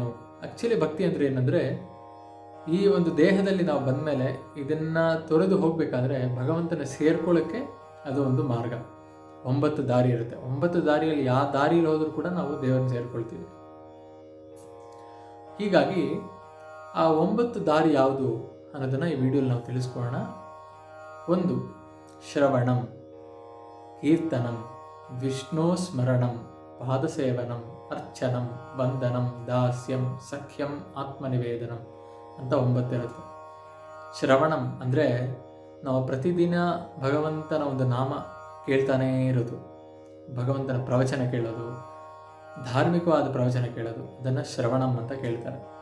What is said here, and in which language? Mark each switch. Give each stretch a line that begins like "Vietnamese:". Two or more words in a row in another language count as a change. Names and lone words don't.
Kannada: ಆ್ಯಕ್ಚುಲಿ ಭಕ್ತಿ ಅಂದರೆ ಏನಂದರೆ, ಈ ಒಂದು ದೇಹದಲ್ಲಿ ನಾವು ಬಂದ ಮೇಲೆ ಇದನ್ನು ತೊರೆದು ಹೋಗಬೇಕಾದ್ರೆ ಭಗವಂತನ ಸೇರ್ಕೊಳ್ಳೋಕ್ಕೆ ಅದು ಒಂದು ಮಾರ್ಗ. 9 ದಾರಿ ಇರುತ್ತೆ. 9 ದಾರಿಯಲ್ಲಿ ಯಾವ ದಾರಿಯಲ್ಲಿ ಹೋದರೂ ಕೂಡ ನಾವು ದೇವರನ್ನು ಸೇರ್ಕೊಳ್ತೀವಿ. ಹೀಗಾಗಿ ಆ 9 ದಾರಿ ಯಾವುದು ಅನ್ನೋದನ್ನು ಈ ವಿಡಿಯೋಲಿ ನಾವು ತಿಳಿಸ್ಕೊಳ್ಳೋಣ. 1,
Sanskrit: ಶ್ರವಣಂ, ಕೀರ್ತನಂ, ವಿಷ್ಣು ಸ್ಮರಣಂ, ಪಾದಸೇವನಂ, ಅರ್ಚನಂ, ವಂದನಂ, ದಾಸ್ಯಂ, ಸಖ್ಯಂ,
Kannada: ಆತ್ಮನಿವೇದನಂ ಅಂತ 9 ಇರುತ್ತೆ. ಶ್ರವಣಂ ಅಂದರೆ ನಾವು ಪ್ರತಿದಿನ ಭಗವಂತನ ಒಂದು ನಾಮ ಕೇಳ್ತಾನೇ ಇರೋದು, ಭಗವಂತನ ಪ್ರವಚನ ಕೇಳೋದು, ಧಾರ್ಮಿಕವಾದ ಪ್ರವಚನ ಕೇಳೋದು, ಅದನ್ನು ಶ್ರವಣಂ ಅಂತ ಕೇಳ್ತಾರೆ.